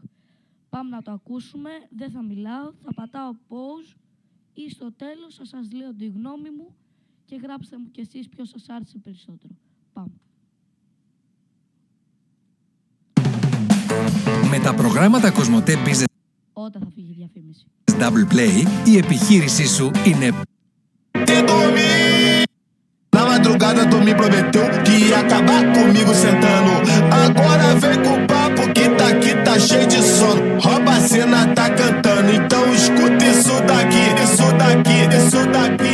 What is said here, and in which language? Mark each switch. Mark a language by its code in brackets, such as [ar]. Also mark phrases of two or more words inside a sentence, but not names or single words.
[el] Πάμε να το ακούσουμε, δεν θα μιλάω, θα πατάω pause ή στο τέλος θα σας λέω τη γνώμη μου και γράψτε μου κι εσείς ποιος σας άρεσε περισσότερο. Πάμε. Με τα προγράμματα Κοσμοτέ Business Όταν θα φύγει η διαφήμιση. Double Play, η επιχείρησή σου είναι... [pt] Na madrugada tu me prometeu que ia acabar comigo sentando. Agora vem com o papo que tá cheio de sono. Rouba a cena, tá cantando. Então escuta isso daqui, isso daqui, isso daqui.